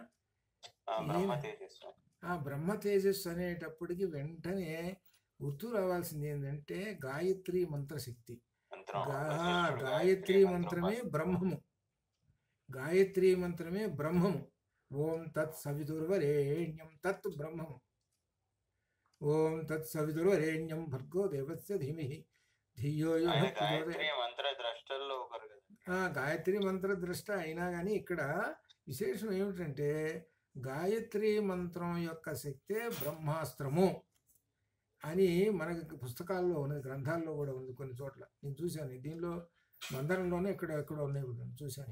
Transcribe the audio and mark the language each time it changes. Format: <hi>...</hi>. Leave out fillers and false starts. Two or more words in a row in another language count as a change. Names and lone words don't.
<te>ఆ బ్రహ్మ తేజస్సు అనేటప్పటికి వెంటనే గుర్తు రావాల్సింది ఏంటంటే గాయత్రి మంత్రశక్తి. గాయత్రి మంత్రమే బ్రహ్మము. గాయత్రి మంత్రమే బ్రహ్మము.</te> <sa>ఓం తత్ సవితుర్వరేణ్యం</sa> <te>తత్ బ్రహ్మము.</te> <sa>ఓం తత్ సవితుర్వరేణ్యం భర్గో దేవస్య ధీమహి ధియో యో నః ప్రచోదయాత్.</sa> <te>గాయత్రి మంత్ర ద్రష్ట అయినా కానీ ఇక్కడ విశేషం ఏమిటంటే గాయత్రి మంత్రం యొక్క శక్తే బ్రహ్మాస్త్రము అని మనకి పుస్తకాల్లో ఉన్నది, గ్రంథాల్లో కూడా ఉంది కొన్ని చోట్ల. నేను చూశాను, దీనిలో మందరంలోనే ఎక్కడో ఉన్నాయి చూశాను.</te>